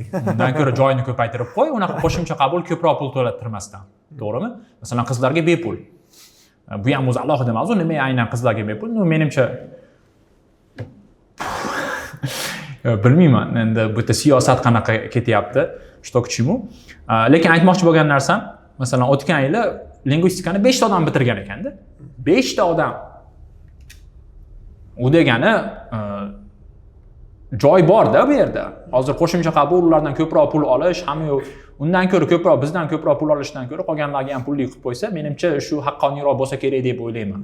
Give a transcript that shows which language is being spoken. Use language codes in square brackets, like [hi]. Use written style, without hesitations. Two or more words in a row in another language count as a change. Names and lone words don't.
[uz] Undan ko'ra joyini ko'paytirib qo'y, unaqa qo'shimcha qabul ko'proq pul to'lattirmasdan. To'g'rimi? Masalan, qizlarga bepul. Bu ham o'zi alohida mavzu, nima aynan qizlarga bepul? Menimcha bilmayman, endi bu yerda siyosat qanaqa ketyapti, [ru] что к чему. [uz] Lekin aytmoqchi bo'lgan narsam, masalan, o'tgan yili lingvistikani 5 ta odam bitirgan ekanda. 5 ta odam. U degani joy bor-da bu yerda. Hozir qo'shimcha qabul, ulardan ko'proq pul olish, hamma undan ko'ra ko'proq, bizdan ko'proq pul olishdan ko'ra qolganlarga ham pulli qilib qo'ysa, menimcha shu haqqoniyroq bo'lsa kerak deb o'ylayman.